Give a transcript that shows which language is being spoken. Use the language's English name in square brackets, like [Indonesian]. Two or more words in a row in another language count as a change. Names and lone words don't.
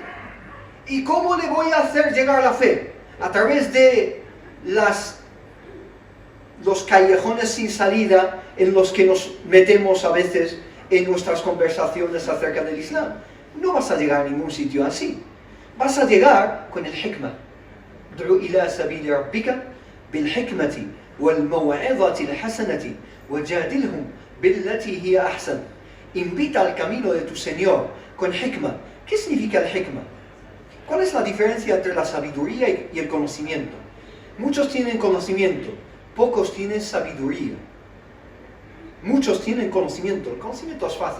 [Spanish] ¿Y cómo le voy a hacer llegar la fe? A través de los callejones sin salida en los que nos metemos a veces en nuestras conversaciones acerca del Islam. No vas a llegar a ningún sitio así. Vas a llegar con el hikmah. [Arabic] ادعو إلى سبيل ربك بالحكمة والموعظة الحسنة وجادلهم بالتي هي أحسن. [Spanish] Invita al camino de tu Señor con hikmah. ¿Qué significa el hikmah? ¿Cuál es la diferencia entre la sabiduría y el conocimiento? Muchos tienen conocimiento, pocos tienen sabiduría. Muchos tienen conocimiento. El conocimiento es fácil.